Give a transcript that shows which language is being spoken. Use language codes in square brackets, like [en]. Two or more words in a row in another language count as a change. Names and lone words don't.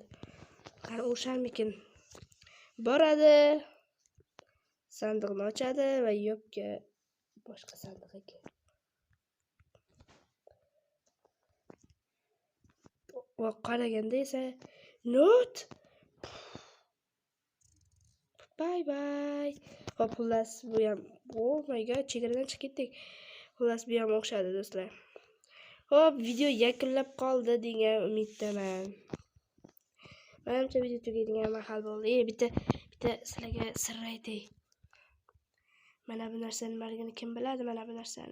[uz] Qani o'sharmikin boradi. Sandiqni ochadi va yo'qki boshqa sandiq ekan. Va qaraganda esa not. Bye. Hop, xullas bu ham, [en] oh my god, [uz] chegaradan chiqib ketdik. Xullas bu ham o'xshadi do'stlar. Hop, video yakunlab qoldi degan umiddaman. Menimcha video tugaydigan mahal bo'ldi. Bitta sizlarga sir aytay. Mana bu narsani nimaligini kim biladi, mana bu narsani.